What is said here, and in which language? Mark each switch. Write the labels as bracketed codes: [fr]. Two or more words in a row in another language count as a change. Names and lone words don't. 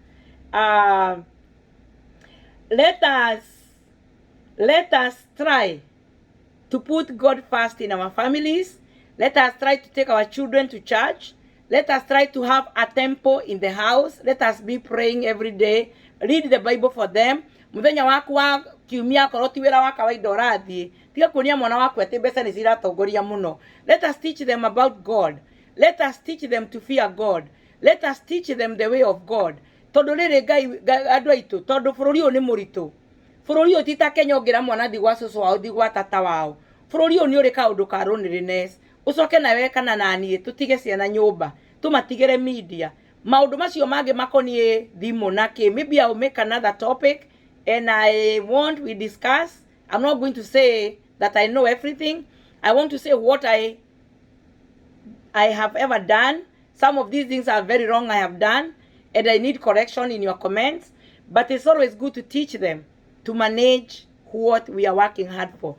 [en] Let us try to put God first in our families. Let us try to take our children to church. Let us try to have a temple in the house. Let us be praying every day. Read the Bible for them. [ki] Muthenya waku wa kiumia korwo ti wira wa kawaida urathie tiga kuonia mwana waku ati mbeca ni ciratongoria muno. [en] Let us teach them about God. Let us teach them to fear God. Let us teach them the way of God. [ki] Tondu riri Ngai andu aitu tondu bururi uyu ni muritu. Bururi uyu ti ta Kenya ungira mwana thi gwa cucu wao thi gwa tata wao. Bururi uyu ni uri kaundu ka loneliness. Ucoke nawe kana nanie tutige ciana nyumba tumatigire media maundu macio mangi makonie thimu nake. [en] Maybe I'll make another topic and I want we discuss. I'm not going to say that I know everything. I want to say what I have ever done. Some of these things are very wrong I have done and I need correction in your comments, but it's always good to teach them to manage what we are working hard for.